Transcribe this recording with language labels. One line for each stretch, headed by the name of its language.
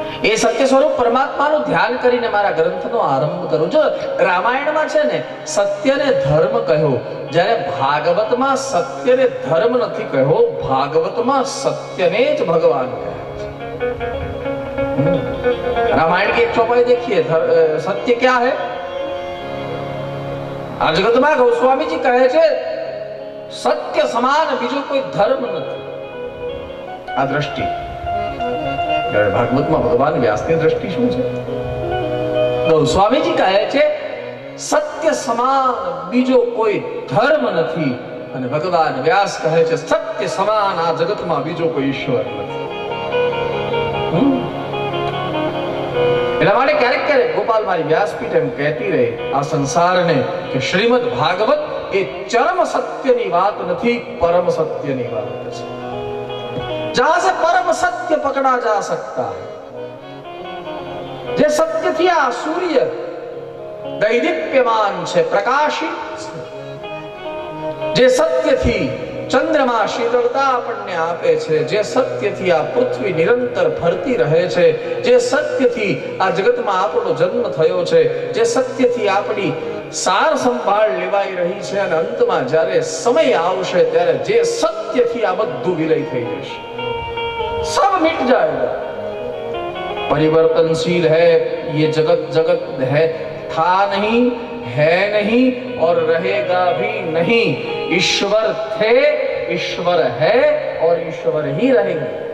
Gujarati: એ સત્ય સ્વરૂપ પરમાત્માનું ધ્યાન કરીને મારા ગ્રંથનો આરંભ કરું. જો રામાયણમાં છે ને સત્યને ધર્મ કહ્યો, જ્યારે ભાગવતમાં સત્યને ધર્મ નથી કહ્યો, ભાગવતમાં સત્યને જ ભગવાન કહે છે.
Hindi: रामायण की एक चौपाई देखिए, सत्य क्या है.
Gujarati: આ જગતમાં ગોસ્વામી જી કહે છે સત્ય સમાન બીજો કોઈ ધર્મ નથી. આ દ્રષ્ટિ ભાગવતમાં ભગવાન વ્યાસની દ્રષ્ટિ શું છે? ગોસ્વામીજી કહે છે સત્ય સમાન બીજો કોઈ ધર્મ નથી, અને ભગવાન વ્યાસ કહે છે સત્ય સમાન આ જગતમાં બીજો કોઈ ઈશ્વર નથી. એટલા માટે ક્યારેક ક્યારેક ગોપાલ મારી વ્યાસપીઠ એમ કહેતી રહી આ સંસારને કે શ્રીમદ ભાગવત એ ચરમ સત્યની વાત નથી, પરમ સત્યની વાત છે.
Hindi: जहां से परम सत्य पकड़ा जा सकता है.
Gujarati: જે સત્યથી આ સૂર્ય દૈદીપ્યમાન છે, પ્રકાશિત છે, જે સત્યથી ચંદ્રમા શીતળતા આપણને આપે છે, જે સત્યથી આ પૃથ્વી નિરંતર ફરતી રહે છે, જે સત્યથી આ જગતમાં આપણો જન્મ થયો છે, જે સત્યથી આપણી સાર સંભાળ લેવાઈ રહી છે, અને અંતમાં જ્યારે સમય આવશે ત્યારે જે સત્યથી આ બધું વિલય થઈ જશે,
Hindi: सब मिट जाएगा. परिवर्तनशील है ये जगत, जगत है था नहीं, है नहीं और रहेगा भी नहीं. ईश्वर थे, ईश्वर है और ईश्वर ही रहेंगे.